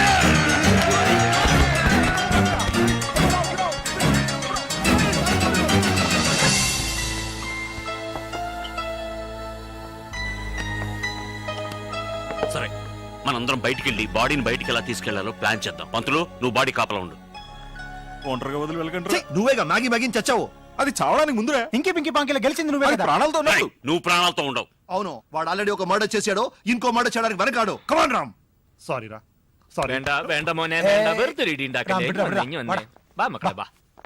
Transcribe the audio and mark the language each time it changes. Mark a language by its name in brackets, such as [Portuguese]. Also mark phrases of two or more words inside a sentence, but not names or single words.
[Telugu] సరే, మనందరం బయటికి వెళ్ళి బాడీని బయటికి ఎలా తీసుకెళ్లాలో ప్లాన్ చేద్దాం. పంతులు, నువ్వు బాడీ కాపలా ఉండు. ఒంటరిగా వదిలి వెళ్ళకండి. నువ్వేగా మ్యాగీ మ్యాగీ చచ్చావు. అది చావడానికి ముందురే. ఇంకే పింకి పాంకిలో గెలిచింది నువ్వే కదా. ప్రాణాలతో ఉన్నాడు. నువ్వు ప్రాణాలతో ఉండవు. అవును, వాడు ఆల్రెడీ ఒక మర్డర్ చేశాడు. ఇంకో మర్డర్ చేయడానికి వెనకాడు. కమాన్ రామ్. సారీ రా, సారీ. [Malayalam] വേണ്ട വേണ്ട മോനെ, വേണ്ട. വെറുതെ ഇടി ഉണ്ടാക്കല്ലേ. ബാ മക്കളെ ബാ.